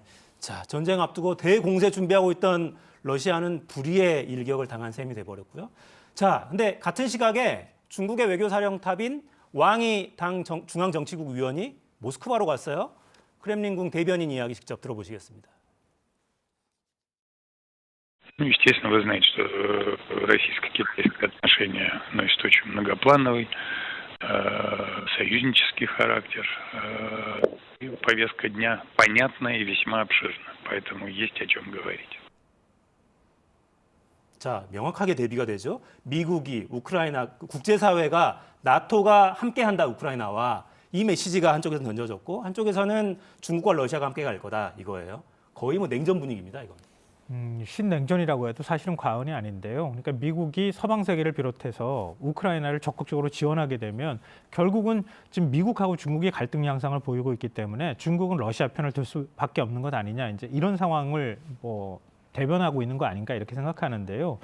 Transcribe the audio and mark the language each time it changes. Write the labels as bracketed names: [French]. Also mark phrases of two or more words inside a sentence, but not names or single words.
[Korean] 자, 전쟁 앞두고 대공세 준비하고 있던 러시아는 불의의 일격을 당한 셈이 돼버렸고요. 자, 근데 같은 시각에 중국의 외교사령탑인 왕이 당 중앙정치국 위원이 모스크바로 갔어요. 크렘린궁 대변인 이야기 직접 들어보시겠습니다. [Russian] Ну, естественно, вы знаете, что российско-китайские отношения носят очень многоплановый, союзнический характер. И повестка дня понятна и весьма обширна, поэтому есть о чем говорить. [Korean] 자, 명확하게 대비가 되죠. 미국이 우크라이나 국제사회가 나토가 함께한다 우크라이나와 이 메시지가 한쪽에서 던져졌고 한쪽에서는 중국과 러시아가 함께 갈 거다 이거예요. 거의 뭐 냉전 분위기입니다 이건. 신냉전이라고 해도 사실은 과언이 아닌데요. 그러니까 미국이 서방 세계를 비롯해서 우크라이나를 적극적으로 지원하게 되면 결국은 지금 미국하고 중국이 갈등 양상을 보이고 있기 때문에 중국은 러시아 편을 들 수밖에 없는 것 아니냐, 이제 이런 상황을 뭐 대변하고 있는 거 아닌가 이렇게 생각하는데요.